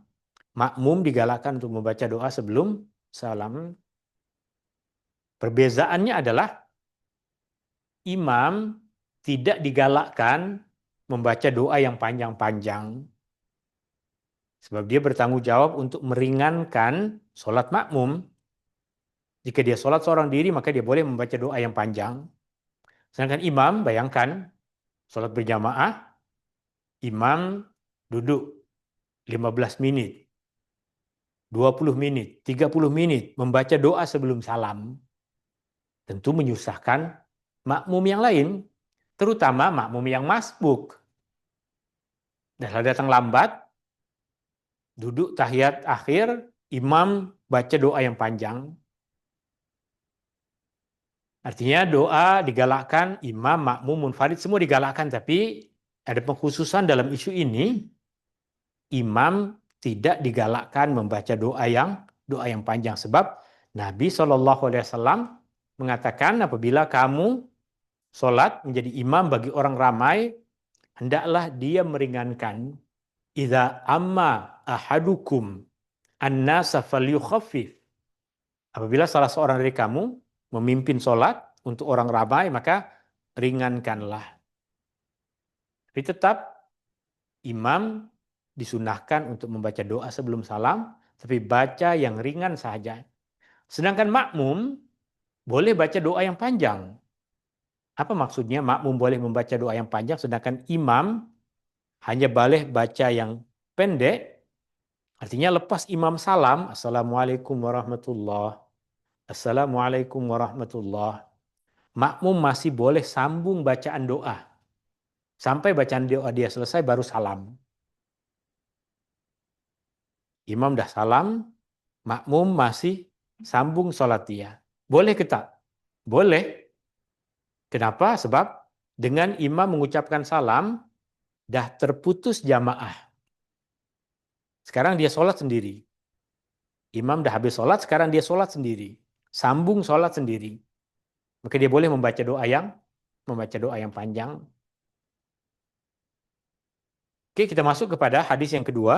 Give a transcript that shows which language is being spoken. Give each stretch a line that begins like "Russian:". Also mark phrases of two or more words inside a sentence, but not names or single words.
Malay: Makmum digalakkan untuk membaca doa sebelum salam. Perbezaannya adalah imam tidak digalakkan membaca doa yang panjang-panjang. Sebab dia bertanggung jawab untuk meringankan sholat makmum. Jika dia sholat seorang diri, maka dia boleh membaca doa yang panjang. Sedangkan imam, bayangkan, sholat berjamaah, imam duduk 15 menit, 20 menit, 30 menit, membaca doa sebelum salam. Tentu menyusahkan makmum yang lain, terutama makmum yang masbuk. Dan kalau datang lambat, duduk tahiyat akhir, imam baca doa yang panjang. Artinya doa digalakkan, imam, makmum, munfarid, semua digalakkan. Tapi ada pengkhususan dalam isu ini, imam tidak digalakkan membaca doa yang panjang. Sebab Nabi SAW mengatakan apabila kamu sholat menjadi imam bagi orang ramai, hendaklah dia meringankan.
Arabic: إذا أم أحدكم الناس فليخفف.
Malay: Apabila salah seorang dari kamu memimpin sholat untuk orang ramai, maka ringankanlah. Tapi tetap imam disunahkan untuk membaca doa sebelum salam, tapi baca yang ringan saja. Sedangkan makmum boleh baca doa yang panjang. Apa maksudnya makmum boleh membaca doa yang panjang, sedangkan imam hanya boleh baca yang pendek? Artinya lepas imam salam,
Arabic: السلام عليكم ورحمة الله، السلام عليكم ورحمة الله,
Malay: makmum masih boleh sambung bacaan doa. Sampai bacaan doa dia selesai baru salam. Imam dah salam, makmum masih sambung sholat dia. Boleh ke tak? Boleh. Kenapa? Sebab dengan imam mengucapkan salam, dah terputus jamaah. Sekarang dia sholat sendiri. Imam dah habis sholat, sekarang dia sholat sendiri. Sambung sholat sendiri. Maka dia boleh membaca doa yang panjang. Oke, kita masuk kepada hadis yang kedua.